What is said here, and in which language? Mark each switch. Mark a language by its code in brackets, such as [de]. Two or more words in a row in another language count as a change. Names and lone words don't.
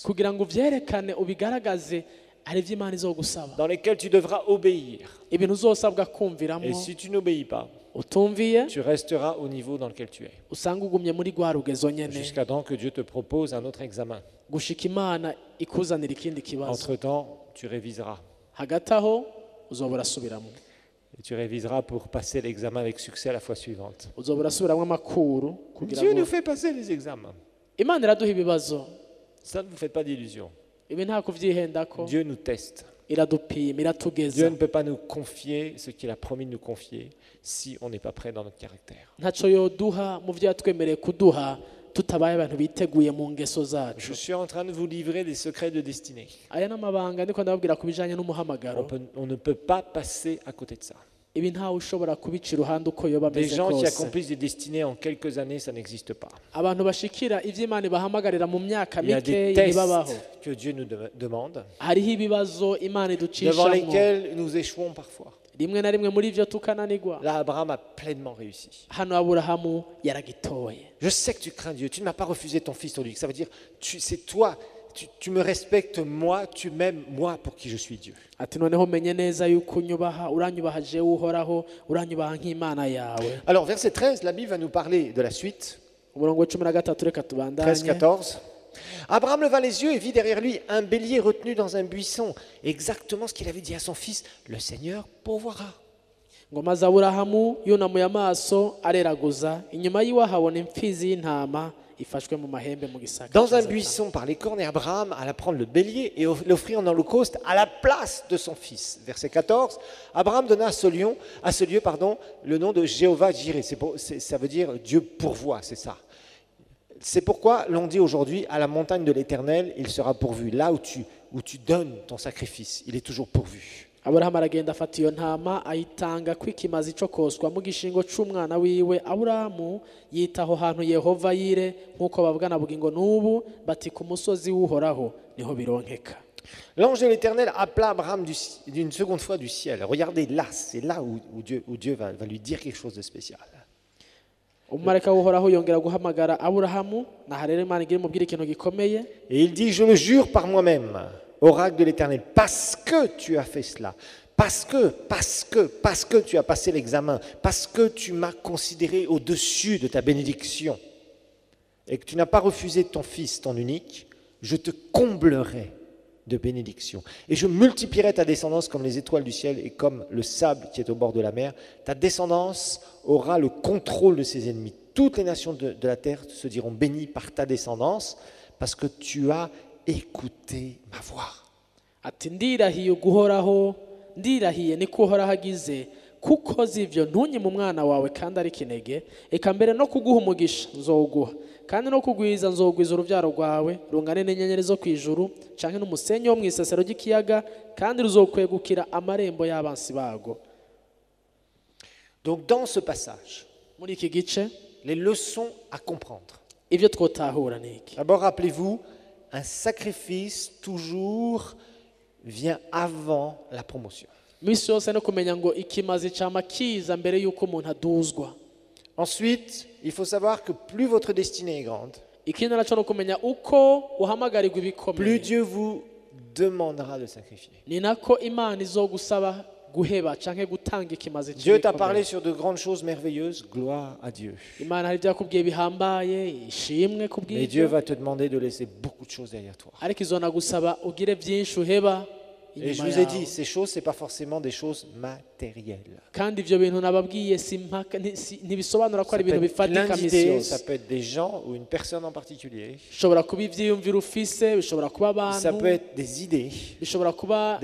[rn] kugira ngo uvyerekane ubigaragaze hari ibyo imana izogusaba, [fr] dans lesquelles tu devras obéir. [rn] ibintu uzosabwa kumviramo. [fr] Et si tu n'obéis pas, [rn] utumviye [fr] tu resteras au niveau dans lequel tu es, [rn] usanga ugumye muri rwa rugezo nyene [fr] jusqu'à temps que Dieu te propose un autre examen. [rn] gushika imana ikuzanira ikindi kibazo. [fr] Entre-temps, tu réviseras. [rn] hagati aho uzoba urasubiramo, [fr] Et tu réviseras pour passer l'examen avec succès la fois suivante. [rn] uzoba urasubiramo amakuru kugira [fr] Dieu [rn] ngo [fr] nous fait passer les examens. [rn] imana iraduha ibibazo. [fr] Ça, ne vous faites pas d'illusions. [rn] ibi nta kuvyihendako, [fr] Dieu nous teste. [rn] iradupima [fr] Dieu [rn] iratugeza. [fr] ne peut pas nous confier ce qu'il a promis de nous confier si on n'est pas prêt dans notre caractère. [rn] ntaco yoduha mu vyo yatwemereye kuduha tutabaye abantu biteguye mu ngeso [fr] Je [rn] zacu. [fr] suis en train de vous livrer des secrets de destinée. [rn] aya n'amabanga ndiko ndababwira ku bijanye n'umuhamagaro. [fr] On ne peut pas passer à côté de ça. [rn] ibi ntawe ushobora kubica iruhande uko yoba [fr] Des [rn] ameze [fr] gens qui [rn] kose. [fr] accomplissent des destinées en quelques années, ça n'existe pas. [rn] abantu bashikira ivyo imana ibahamagarira mu myaka [fr] Il y a des [rn] mikeyi ntibabaho. [fr] tests que Dieu nous demande, [rn] hariho ibibazo imana [fr] devant [rn] iducishamwo, [fr] lesquels nous échouons parfois. [rn] rimwe na rimwe muri ivyo tukananirwa. [fr] Là, Abraham a pleinement réussi. [rn] hano aburahamu yaragitoye. [fr] Je sais que tu crains Dieu. Tu ne m'as pas refusé ton fils, ton unique. Ça veut dire, c'est toi. Tu me respectes moi, tu m'aimes moi pour qui je suis Dieu. [rn] ati noneho menye neza yuko unyubaha, uranyubaha jewe uhoraho, uranyubaha nk'imana yawe. [fr] Alors, verset 13, la Bible va nous parler de la suite. [rn] umurongo wa 13 reka tubandanye. 13-14. [fr] Abraham leva les yeux et vit derrière lui un bélier retenu dans un buisson. Exactement ce qu'il avait dit à son fils, le Seigneur pourvoira. [rn] ngo maze aburahamu yunamuye amaso areraguza inyuma yiwe ahabona imfizi y'intama ifashwe mu mahembe mu gisaka [fr] Dans un buisson par les cornes, et Abraham alla prendre le bélier et l'offrir en holocauste à la place de son fils. Verset 14, Abraham donna à ce lieu, le nom de Jéhovah Jireh. Ça veut dire Dieu pourvoit, c'est ça. C'est pourquoi l'on dit aujourd'hui, à la montagne de l'Éternel, il sera pourvu. Là où tu donnes ton sacrifice, il est toujours pourvu. [rn] aburahamu aragenda afata iyo ntama ayitanga kw'ikimazi cyo koswa mu gishingo c'umwana wiwe. Aburahamu yita aho hantu Yehova Yire nk'uko bavugana bugingo n'ubu bati ku musozi w'uhoraho niho bironkeka. [fr] L'ange de l'Éternel appela Abraham d'une seconde fois du ciel. Regardez là, c'est là où Dieu va lui dire quelque chose de spécial. [rn] umumarayika w'uhoraho yongera guhamagara Aburahamu naho rero Imana igira imubwira ikintu gikomeye. [fr] Et il dit, je le jure par moi-même, oracle de l'Éternel, parce que tu as fait cela, parce que tu as passé l'examen, parce que tu m'as considéré au-dessus de ta bénédiction et que tu n'as pas refusé ton fils, ton unique, je te comblerai de bénédictions et je multiplierai ta descendance comme les étoiles du ciel et comme le sable qui est au bord de la mer. Ta descendance aura le contrôle de ses ennemis. Toutes les nations de la terre se diront bénies par ta descendance parce que tu as écouté ma voix. [rn] ati ndirahiye guhoraho ndirahiye niko uhoraho agize kuko zivyo ntunye mu mwana wawe kandi ari kinege eka mbere no kuguha umugisha nzowuguha kandi no kugwiza nzogwiza urubyaro rwawe rungane n'inyenyeri zo kwijuru canke n'umusenyi wo mwisesero ry'ikiyaga kandi ruzokwegukira amarembo y'abansi bago. [fr] Donc dans ce passage, [rn] muri iki gice [fr] les leçons à comprendre. [rn] ivyo twotahura niki? [fr] D'abord, rappelez-vous, un sacrifice toujours vient avant la promotion. [rn] misi yose no kumenya ngo ikimazi cama kiza mbere y'uko umuntu aduzwa. [fr] Ensuite, il faut savoir que plus votre destinée est grande, [rn] ikindi naco no kumenya uko uhamagarirwa [fr] plus [rn] ibikomeye [fr] Dieu vous demandera de sacrifier. [rn] ni nako Imana izogusaba guheba canke gutanga ikimazi [fr] Dieu t'a [rn] c'ibikomeye. [fr] parlé sur de grandes choses merveilleuses, gloire à Dieu. [rn] Imana hari ibyo yakubwiye bihambaye ishimwe [fr] Mais [rn] kubw'ibyo [fr] Dieu va te demander de laisser beaucoup de choses derrière toi. [rn] ariko izonagusaba ugire byinshi uheba [fr] Et je [rn] inyuma [fr] vous ai dit, [rn] yawe. [fr] ces choses, ce n'est pas forcément des choses matérielles. [rn] kandi ivyo bintu nababwiye ntibisobanura ko [fr] Ça [rn] ari [fr] peut [rn] ibintu [fr] être plein [rn] bifatika misi [fr] d'idées, ça [rn] yose. [fr] peut être des gens ou une personne en particulier. [rn] bishobora kuba ivyiyumviro ufise, bishobora kuba [fr] Ça [rn] abantu, [fr] peut être des idées, [rn] bishobora kuba